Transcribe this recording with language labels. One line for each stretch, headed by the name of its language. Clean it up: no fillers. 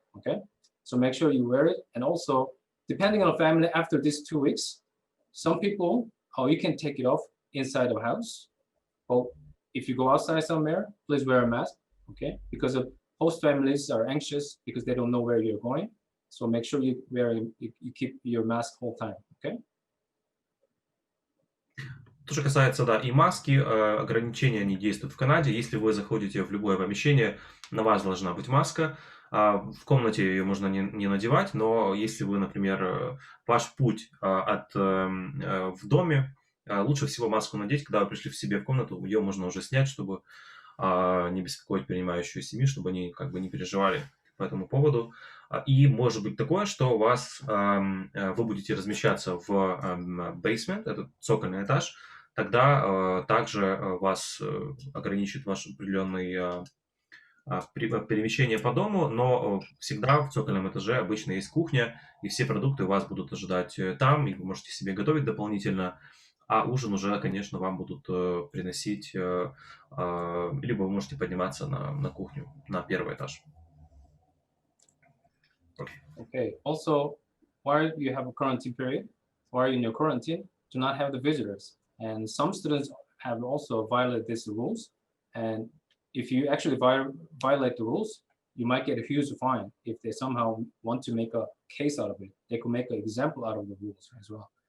English: Okay, so make sure you wear it. And also, depending on the family, after these 2 weeks, some people, you can take it off inside the house. But if you go outside somewhere, please wear a mask, okay? Because of host families are anxious because they don't know where you're going. So make sure you keep your mask whole time, okay?
Russian: То, что касается, да, и маски, ограничения, они действуют в Канаде. Если вы заходите в любое помещение, на вас должна быть маска. В комнате ее можно не надевать, но если вы, например, ваш путь в доме, лучше всего маску надеть, когда вы пришли в себе в комнату, ее можно уже снять, чтобы не беспокоить принимающую семью, чтобы они как бы не переживали по этому поводу. И может быть такое, что у вас, вы будете размещаться в basement, это цокольный этаж, тогда также вас ограничит ваш определенный перемещение по дому, но всегда в цокольном этаже обычно есть кухня, и все продукты вас будут ожидать там, и вы можете себе готовить дополнительно, а ужин уже, конечно, вам будут приносить, либо вы можете подниматься на кухню, на первый этаж.
English: Okay. Also, while you have a quarantine period, while in your quarantine, do not have the visitors. And some students have also violated these rules. And if you actually violate the rules, you might get a huge fine. If they somehow want to make a case out of it, they could make an example out of the rules as well.